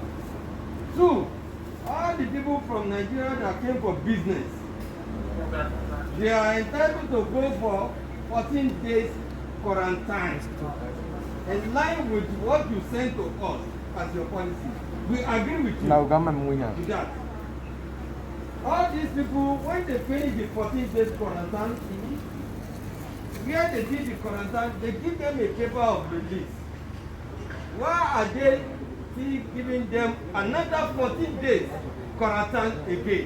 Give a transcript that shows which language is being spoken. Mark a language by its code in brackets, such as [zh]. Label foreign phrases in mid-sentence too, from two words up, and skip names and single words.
[en] Two, all the people from Nigeria that came for business, they are entitled to go for 14 days quarantine. In line with what you sent to us as your policy. We agree with you Lau gaman mo yan. to that. All these people, when they finish the 14 days quarantine, where they did the quarantine, they give them a paper of release. Why are they still giving them another 14 days quarantine again?